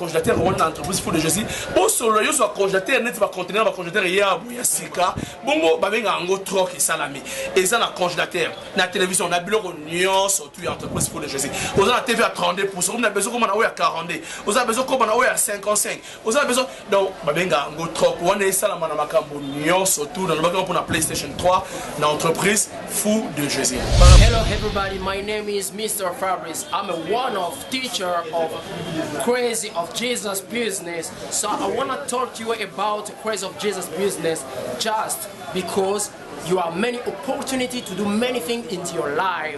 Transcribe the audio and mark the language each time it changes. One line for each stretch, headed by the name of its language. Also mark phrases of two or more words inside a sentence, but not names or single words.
Lingala: congélateur wana na entreprise Fou de Jésus osolo yo zwa congélateur neti bacontener bacongélateur yabo ya sika bongo babenga yango troc esalami eza na congélateur na télévision na biloko nyonso tu ya entreprise Fou de Jésus oza na
French: TV à 32 pouces
Lingala: okomi na besoin koma na oyo ya 42 oza na besoin koma na oyo ya 55 oza na besoin donc babenga yango troc wana esalama na makambo nyonso tu na lobaka mpona PlayStation 3 na entreprise Fou de Jésus.
English: Hello everybody, my name is Mr. Fabrice. I'm a one-off teacher of Crazy of Jesus Business. So I want to talk to you about Crazy of Jesus Business just because you have many opportunity to do many things into your life.